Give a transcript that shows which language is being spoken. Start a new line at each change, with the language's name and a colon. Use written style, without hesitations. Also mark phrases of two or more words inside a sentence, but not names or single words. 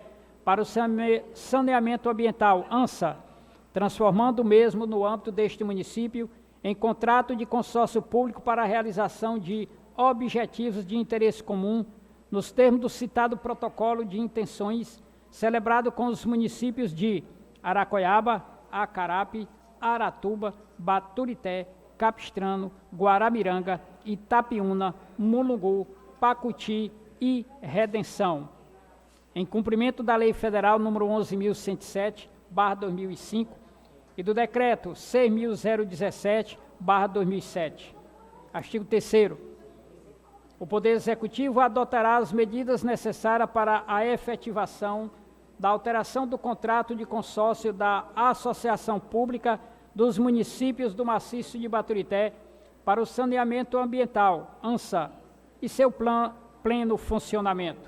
Portuguese: para o saneamento ambiental, ANSA, transformando o mesmo no âmbito deste município em contrato de consórcio público para a realização de objetivos de interesse comum, nos termos do citado protocolo de intenções, celebrado com os municípios de Aracoiaba, Acarape, Aratuba, Baturité, Capistrano, Guaramiranga, Itapiúna, Mulungu, Pacuti, e redenção. Em cumprimento da Lei Federal número 11.107/2005 e do Decreto 6.017/2007. Artigo 3º. O Poder Executivo adotará as medidas necessárias para a efetivação da alteração do contrato de consórcio da Associação Pública dos Municípios do Maciço de Baturité para o saneamento ambiental, ANSA, e seu pleno funcionamento.